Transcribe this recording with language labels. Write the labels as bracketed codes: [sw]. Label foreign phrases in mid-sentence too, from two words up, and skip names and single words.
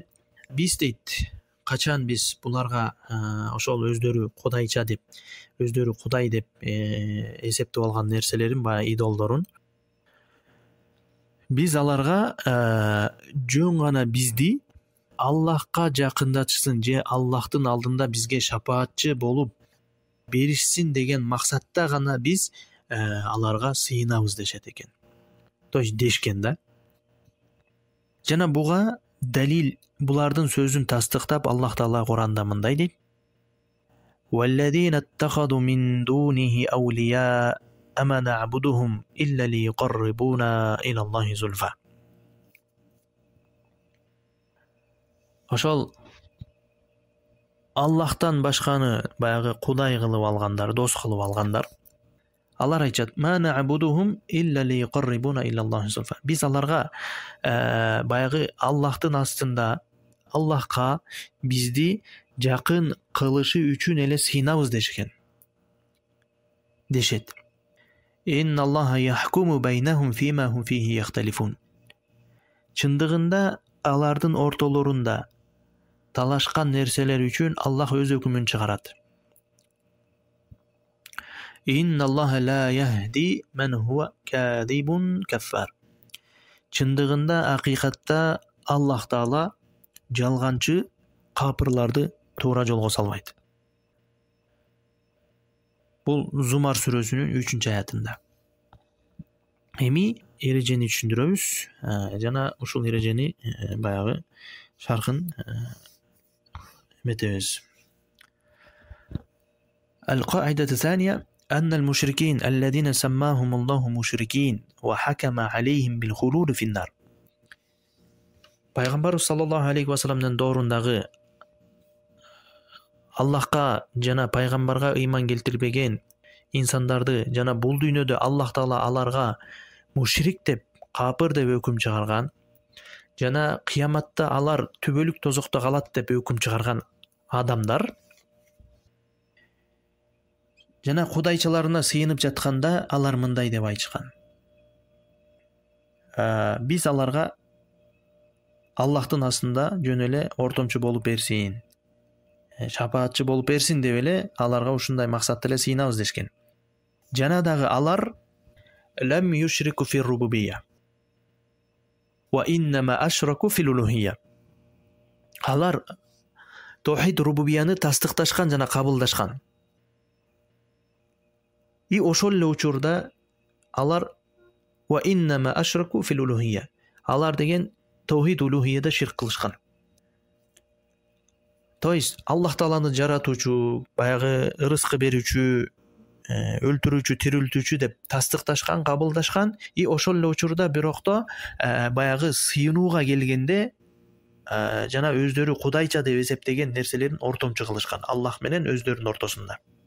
[ky] Биз дейт, качан биз буларга ошол өздөрү кудайча деп, өздөрү кудай деп эсептеп алган нерселерин, баягы идолдорун, биз аларга жөн гана бизди Аллахка жакындатышсын же Аллахтын алдында бизге шапаатчы болуп беришсин деген максатта гана биз аларга сыйынабыз дешет экен. [ru] То есть [ky] дешкен да. Жана буга далил, булардын сөзүн тастыктап Аллах Таала Куранда мындай дейт: [ar] "والذين اتخذوا من دونه أولياء أما نعبدهم إلا ليقربونا إلى الله زلفى. [ky] Ошол Аллахтан башканы баягы кудай кылып алгандар, дос кылып алгандар. Алар айтат: [ar] "ما نعبدهم إلا ليقربونا إلى الله زلفى." [ky] Биз аларга баягы Аллахтын астында Аллахка бизди жакын кылышы үчүн эле сыйнабыз дешет. [ar] إن الله يحكم بينهم فيما هم فيه يختلفون. [ky] Чындыгында алардын ортолорунда талашкан нерселер үчүн Аллах өз өкүмүн чыгарат. [ar] إن الله لا يهدي من هو كاذب كفار. [ky] Чындыгында акыйкатта Аллах Таала жалганчы капырларды туура жолго салбайт. Бул Зумар сүрөсүнүн 3-аятында. Эми эрежени түшүндүрөбүз. Жана ушул эрежени баягы шаркын метебиз. [ar] القاعدة الثانية أن المشركين الذين سماهم الله مشركين وحكم عليهم بالخلود في النار. [ky] Пайгамбар [ar] صلى الله عليه وسلم [ky] доорундагы Аллахка жана пайгамбарга ыйман келтирбеген инсандарды жана бул дүйнөдө Аллах Таала аларга мушрик деп, капыр деп өкүм чыгарган жана кыяматта алар түбөлүк тозокто калат деп өкүм чыгарган адамдар жана кудайчыларына сыйынып жатканда алар мындай деп айтышкан: биз аларга Аллахтын астында жөн эле ортомчу болуп берсин, шапаатчы болуп берсин деп эле аларга ушундай максатта эле сыйнабыз дешкен. Жана дагы алар [ar] لم يشركوا في الربوبية وإنما أشركوا في الألوهية. [ky] Алар [ar] توحيد الربوبية [ky] тастыкташкан жана кабылдашкан. И ошол эле учурда алар [ar] وإنما أشركوا في الألوهية. [ky] Алар деген [ar] توحيد الألوهية [ky] ширк кылышкан. То есть Аллах Тааланы жаратуучу, баягы ырыскы берүүчү, өлтүрүүчү, тирилтүүчү деп тастыкташкан, кабылдашкан. И ошол эле учурда бирокто баягы сыйынууга келгенде жана өздөрү кудайча деп эсептеген нерселерин ортомчу кылышкан Аллах менен өздөрүнүн ортосунда.